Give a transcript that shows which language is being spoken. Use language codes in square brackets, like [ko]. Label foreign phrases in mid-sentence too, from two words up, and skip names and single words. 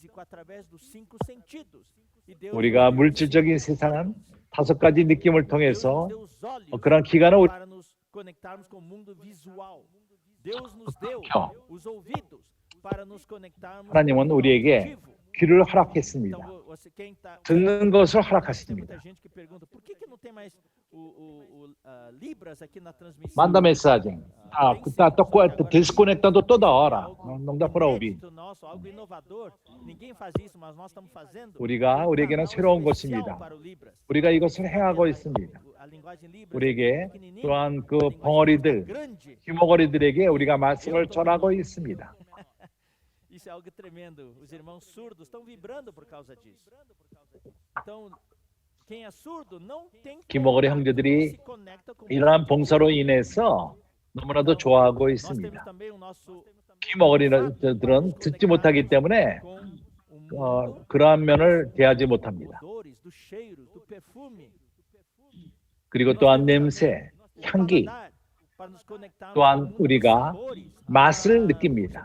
[ko] 우리가 물질적인 세상은 5가지 느낌을 통해서 그런 기간을 하나님은 우리에게 귀를 허락했습니다. 듣는 것을 허락하십니다. [pt] Manda mensagem. Tá desconectando toda hora. Não dá para ouvir. [ko] 우리에게는 새로운 것입니다. 우리가 이것을 행하고 있습니다. 우리에게 또한 그 벙어리들, 귀머거리들에게 우리가 말씀을 전하고 있습니다. [pt] Isso é algo tremendo. Os irmãos surdos estão vibrando por causa disso. Então, quem é surdo não tem [ko] 귀머거리 형제들이 이러한 봉사로 인해서 너무나도 좋아하고 있습니다. 귀머거리들은 듣지 못하기 때문에 그러한 면을 대하지 못합니다. 그리고 또한 냄새, 향기, 또한 우리가 맛을 느낍니다.